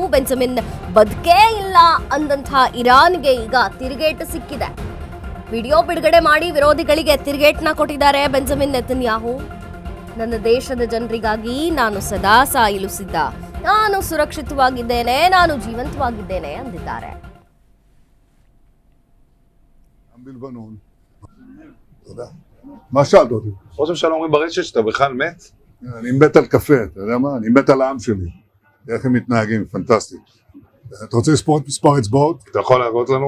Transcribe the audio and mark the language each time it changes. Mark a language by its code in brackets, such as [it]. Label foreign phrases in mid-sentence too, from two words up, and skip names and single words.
[kn] ಬೆಂಜಮಿನ್ ಬದುಕೇ ಇಲ್ಲ ಅಂದಂತಹ ಇರಾನ್ಗೆ ಈಗ ತಿರುಗೇಟು ಸಿಕ್ಕಿದೆ. ವಿಡಿಯೋ ಬಿಡುಗಡೆ ಮಾಡಿ ವಿರೋಧಿಗಳಿಗೆ ತಿರುಗೇಟನ್ನ ಕೊಟ್ಟಿದ್ದಾರೆ ಬೆಂಜಮಿನ್ ನೆತನ್ಯಾಹು. ನನ್ನ ದೇಶದ ಜನರಿಗಾಗಿ ನಾನು ಸದಾ ಸಾಯಲು ಸಿದ್ಧ, ನಾನು ಸುರಕ್ಷಿತವಾಗಿದ್ದೇನೆ, ನಾನು ಜೀವಂತವಾಗಿದ್ದೇನೆ ಅಂದಿದ್ದಾರೆ. [he] בלבנון. תודה. מה שאלת אותי? ראש הממשלה אומרים ברשת שאתה בכלל מת? אני מת על קפה, אתה יודע מה? אני מת על העם שלי. איך הם מתנהגים, פנטסטי. אתה רוצה לספור את מספר אצבעות? אתה יכול להראות לנו?